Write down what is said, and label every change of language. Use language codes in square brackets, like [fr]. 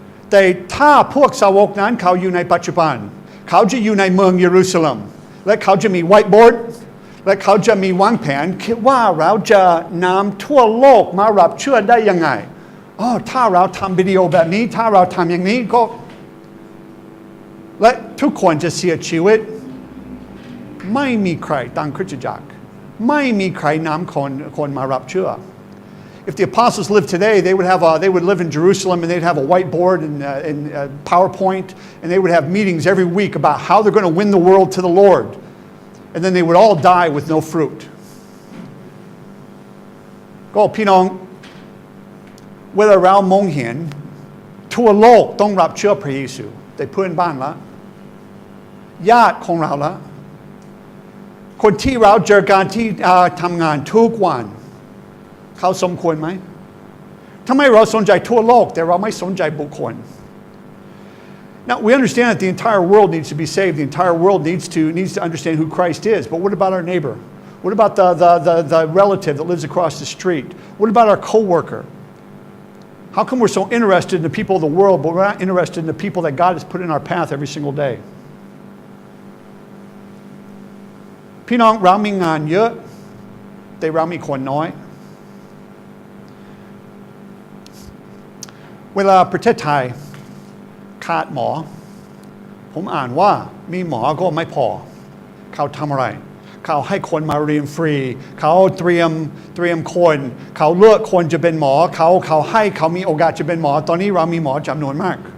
[th] แต่ถ้าพวกสาวกนั้นเขาอยู่ในปัจจุบันเขาจะอยู่ในเมืองเยรูซาเล็มและเขาจะมีไวท์บอร์ดและเขาจะมีวางแผนคิดว่าเราจะนำทั่วโลกมารับเชื่อได้ยังไงถ้าเราทำวิดีโอแบบนี้ถ้าเราทำอย่างนี้ก็ และทุกคนจะเสียชีวิตไม่มีใครตั้งคริสตจักรไม่มีใครนำคนมารับเชื่อ [en] If the apostles lived today, they would live in Jerusalem and they'd have a whiteboard and PowerPoint, and they would have meetings every week about how they're going to win the world to the Lord. And then they would all die with no fruit. [th] ก็พี่น้องเวลาเรามองเห็นทั่วโลกต้องรับเชื่อพระเยซูแต่เพื่อนบ้านละญาติของเราละคนที่เราเจอกันที่ทำงานทุกวันเขาสมควรไหมทำไมเราสนใจทั่วโลกแต่เราไม่สนใจบุคคล [en] Now we understand that the entire world needs to be saved. The entire world needs to understand who Christ is. But what about our neighbor? What about the relative that lives across the street? What about our coworker? How come we're so interested in the people of the world, but we're not interested in the people that God has put in our path every single day? [th] พี่น้องเรามีงานเยอะแต่เรามีคนน้อยเวลาประเทศไทยขาดหมอผมอ่านว่ามีหมอก็ไม่พอเขาทำอะไรเขาให้คนมาเรียนฟรีเขาเตรียมคนเขาเลือกคนจะเป็นหมอเขาให้เขามีโอกาสจะเป็นหมอตอนนี้เรามีหมอจำนวนมาก